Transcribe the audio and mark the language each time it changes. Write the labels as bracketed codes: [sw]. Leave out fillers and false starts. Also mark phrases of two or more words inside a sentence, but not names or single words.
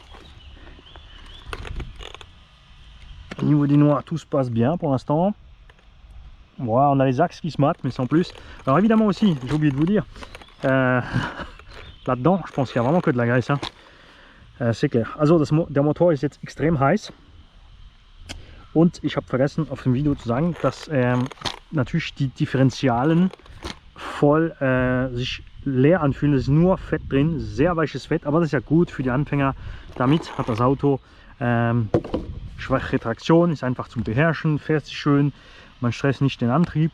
[fr] Au niveau des noix, tout se passe bien pour l'instant. Voilà, on a les axes qui se matent, mais sans plus. Alors évidemment aussi, j'ai oublié de vous dire, là-dedans, je pense qu'il n'y a vraiment que de la graisse. Hein. C'est clair. [de] Also der Motor ist jetzt extrem heiß. Und ich habe vergessen auf dem Video zu sagen, dass natürlich die Differentialen voll sich leer anfühlen. Es ist nur Fett drin, sehr weiches Fett, aber das ist ja gut für die Anfänger. Damit hat das Auto schwache Traktion, ist einfach zum Beherrschen, fährt sich schön, man stresst nicht den Antrieb.